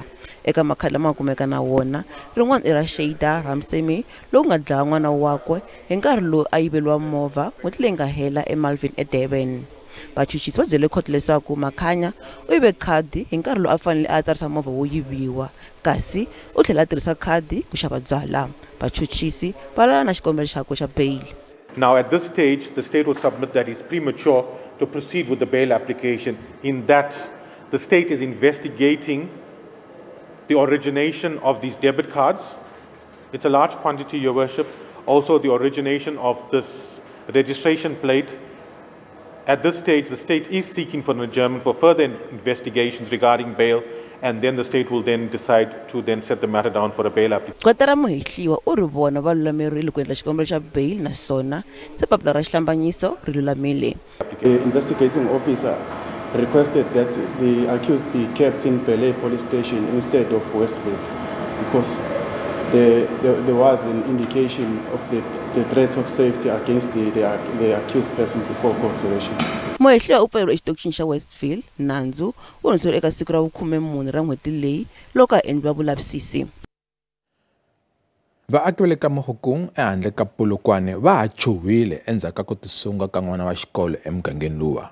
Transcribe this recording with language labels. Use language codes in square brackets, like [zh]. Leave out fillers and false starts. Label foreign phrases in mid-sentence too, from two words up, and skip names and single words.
[ts] Eka makhadi lama kumeka na wona, rin'wana i ra Shada Ramsemi lowu nga dlawa n'wana wakwe hi nkarhi lowu a yiveliwa movha n'hweti leyi nga hela eMalvin eDurban. Vachuchisi va byele khoto leswaku Makhaye u yive khadi hi nkarhi lowu a fanele a tsarisa movha wo yiviwa, kasi u tlhela a tirhisa khadi ku xava byala. Vachuchisi va lava na xikombelo xakwe xa bail. [en] Now, at this stage, the state will submit that it's premature to proceed with the bail application, in that the state is investigating the origination of these debit cards. It's a large quantity, Your Worship. Also, the origination of this registration plate. At this stage, the state is seeking for an adjournment for further investigations regarding bail, and then the state will then decide to then set the matter down for a bail application. [ts] Kotara muhihliwa u ri vona va lulamerile ku endla xikombelo xa bail naswona se papila ra xihlambanyiso ri lulamile. [en] The investigating officer requested that the accused be kept in Bele police station instead of Westville, because there was an indication of the threat of safety against the accused person before court selection. [ts] Muhihliwa u pfaleriwe exitichini xa Westville nandzu u hundzeriwe eka siku ra 14 ra n'hweti leyi loko a endliwa vulavisisi. Vaaki va le ka Mahungu ehandle ka Polokwane va ha chuhile endzhaku ka ku tisunga ka n'wana wa xikolo emugangeni luwa.